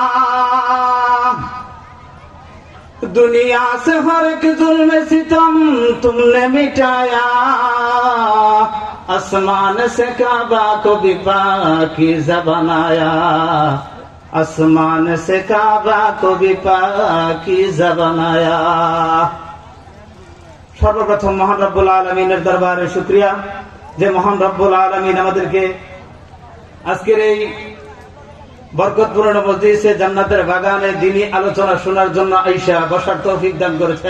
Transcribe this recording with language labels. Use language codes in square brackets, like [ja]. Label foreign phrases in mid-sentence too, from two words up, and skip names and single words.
[ur] دنیا سے ہر ایک ظلم ستم تم نے مٹایا آسمان سے کعبہ کو بھی پاکیزہ بنایا آسمان سے کعبہ کو بھی پاکیزہ بنایا [bn] সর্বপ্রথম মহান [ar] رب العالمين [bn] দরবারে শুকরিয়া যে মহান [ar] رب العالمين [bn] আমাদেরকে আজকের এই বরকতপূর্ণ মজলিসে জান্নাতের বাগানে দ্বীনি আলোচনা শোনার জন্য আইসা বসার তৌফিক দান করেছেন।